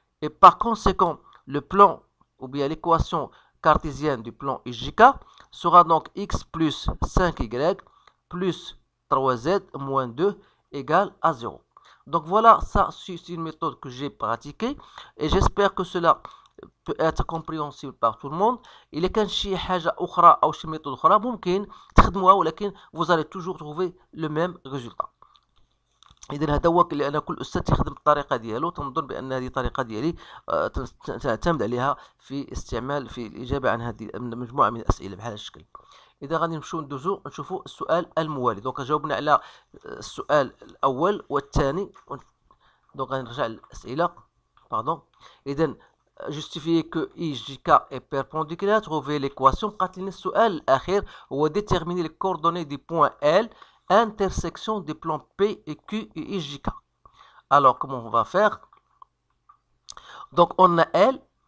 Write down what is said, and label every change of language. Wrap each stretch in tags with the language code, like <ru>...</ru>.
<fr>Et par conséquent, le plan, ou bien l'équation cartésienne du plan IJK sera donc x plus 5y plus 3z moins 2 égale à 0. Donc voilà, ça c'est une méthode que j'ai pratiquée et j'espère que cela peut être compréhensible par tout le monde.</fr> <ar>إلا كان شي حاجة أخرى أو شي méthode أخرى ممكن تخدموها ولكن</ar> <fr>vous allez toujours trouver le même résultat.</fr> <ar>إذا هذا هو لأن كل أستاذ يخدم الطريقة ديالو. تنظن بأن هذه الطريقة ديالي تعتمد عليها في استعمال في الإجابة عن هذه مجموعة من الأسئلة بهذا الشكل. إذا غادي نمشيو ندوزو نشوفوا السؤال الموالي. دونك جاوبنا على السؤال الأول والثاني. دونك غادي نرجع للأسئلة. باردون.</ar> <fr>إذا justifier que IJK est perpendiculaire, trouver l'équation.</fr> <ar>قالت لنا السؤال الأخير هو</ar> <fr>déterminer les coordonnées du point L intersection des plans P et Q et IJK. Alors, comment on va faire? Donc, on a L.</fr>